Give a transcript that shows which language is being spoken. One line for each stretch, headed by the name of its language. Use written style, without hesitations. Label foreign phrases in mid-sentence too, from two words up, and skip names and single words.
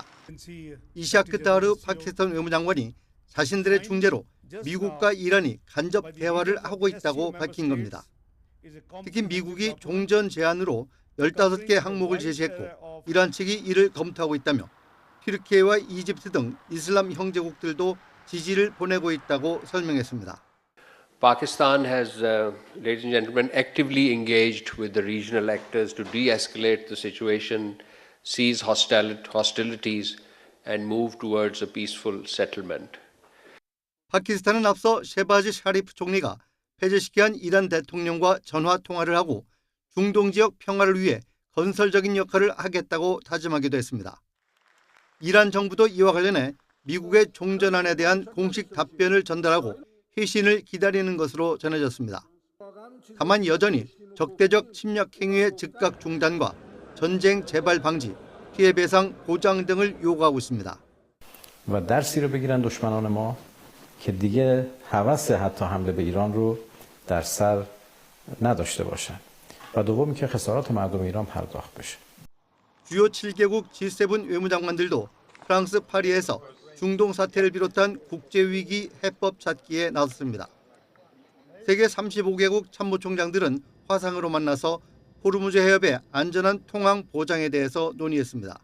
Korean: 이샤크 다르 파키스탄 외무장관이 자신들의 중재로 미국과 이란이 간접 대화를 하고 있다고 밝힌 겁니다. 특히 미국이 종전 제안으로 15개 항목을 제시했고 이란 측이 이를 검토하고 있다며 튀르키예와 이집트 등 이슬람 형제국들도 지지를 보내고 있다고 설명했습니다.
English: Pakistan has, ladies and gentlemen, actively engaged with the regional actors to de-escalate the situation, cease hostilities, and move towards a peaceful settlement.
Korean: 파키스탄은 앞서 셰바즈 샤리프 총리가 페제시키안 이란 대통령과 전화 통화를 하고 중동 지역 평화를 위해 건설적인 역할을 하겠다고 다짐하기도 했습니다. 이란 정부도 이와 관련해 미국의 종전안에 대한 공식 답변을 전달하고 회신을 기다리는 것으로 전해졌습니다. 다만 여전히 적대적 침략 행위의 즉각 중단과 전쟁 재발 방지, 피해 배상 보장 등을 요구하고 있습니다.
Persian: و در زیر بگیرن دشمنان ما که دیگه هوس حتی حمله به ایران رو در سر نداشته باشن و دومی که خسارات مردم ایران پرداخت بشه.
Korean: 주요 7개국 G7 외무장관들도 프랑스 파리에서 중동 사태를 비롯한 국제위기 해법 찾기에 나섰습니다. 세계 35개국 참모총장들은 화상으로 만나서 호르무즈 해협의 안전한 통항 보장에 대해서 논의했습니다.